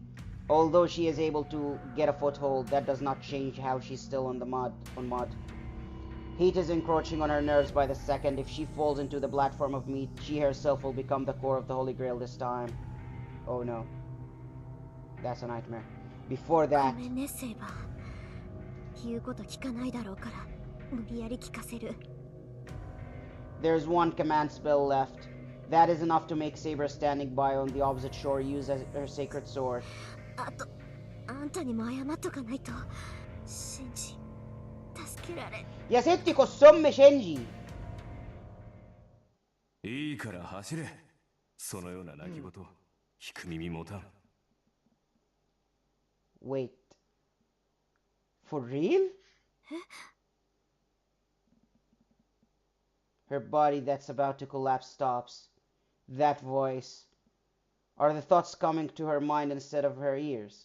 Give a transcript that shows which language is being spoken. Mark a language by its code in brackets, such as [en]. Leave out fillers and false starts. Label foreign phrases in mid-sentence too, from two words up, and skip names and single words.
[en] Although she is able to get a foothold, that does not change how she's still on mud. Heat is encroaching on her nerves by the second. If she falls into the platform of meat, she herself will become the core of the Holy Grail this time. Oh no. That's a nightmare. Before [ja] ご [en] that, [ja] めんねセイバー。言うこと聞かないだろうから無理やり聞かせる。 [en] there's one command spell left. That is enough to make Saber standing by on the opposite shore use as her sacred sword. [ja] あとあんたにも謝っとかないと。シンジ助けられ。 [ar] يا ستي قصم شنجي. [ja] いいから走れ。そのような泣き言、聞く耳持たん。 [en] Wait. For real? Her body that's about to collapse stops. That voice. Are the thoughts coming to her mind instead of her ears?